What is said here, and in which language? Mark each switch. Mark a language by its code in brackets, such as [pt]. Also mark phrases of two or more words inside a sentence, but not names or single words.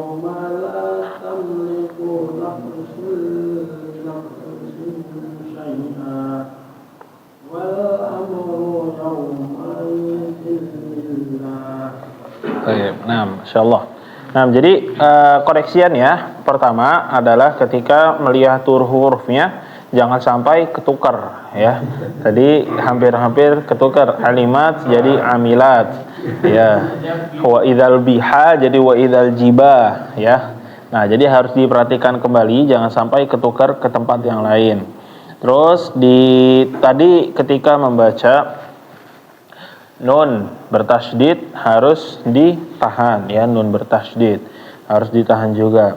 [ar] لا تملك نفس شيئا والأمر يومئذ لله. [id] Nah, insyaallah. Nah, jadi koreksian ya. Pertama adalah ketika melihat hurufnya jangan sampai ketukar ya. Tadi hampir-hampir ketukar alimat jadi amilat ya. [ar] Wa idzal biha [id] jadi [ar] wa idzal jibah [id] ya. Nah, jadi harus diperhatikan kembali jangan sampai ketukar ke tempat yang lain. Terus tadi ketika membaca nun bertasydid harus ditahan ya, nun bertasydid harus ditahan juga.